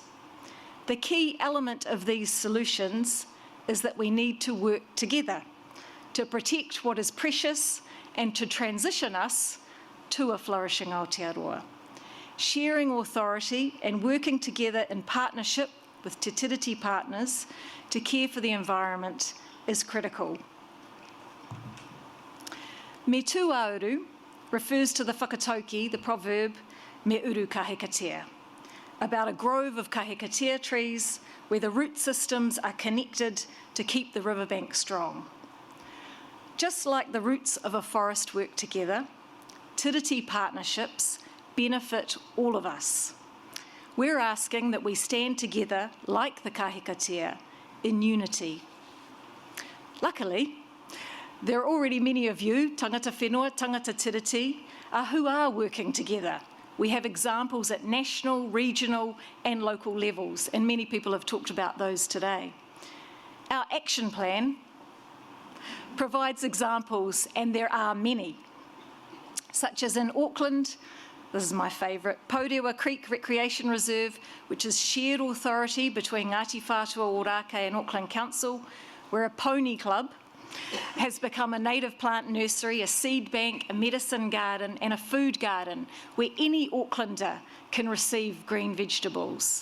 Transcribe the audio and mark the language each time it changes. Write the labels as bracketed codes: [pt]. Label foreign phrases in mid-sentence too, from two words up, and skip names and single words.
[en] The key element of these solutions is that we need to work together to protect what is precious and to transition us to a flourishing Aotearoa. Sharing authority and working together in partnership with [mi] te tiriti [en] partners to care for the environment is critical. [mi] Me tū ā-Uru [en] refers to the whakatauki, the proverb, [mi] me uru kahikatea, [en] about a grove of kahikatea trees where the root systems are connected to keep the riverbank strong. Just like the roots of a forest work together, tiriti partnerships benefit all of us. We're asking that we stand together like the kahikatea in unity. Luckily, there are already many of you, [mi] tangata whenua, tangata tiriti, [en] who are working together. We have examples at national, regional and local levels, and many people have talked about those today. Our action plan provides examples, and there are many, such as in Auckland, this is my favourite, Pourewa Creek Recreation Reserve, which is shared authority between Ngāti Whātua Ōrākei and Auckland Council, where a pony club has become a native plant nursery, a seed bank, a medicine garden and a food garden where any Aucklander can receive green vegetables.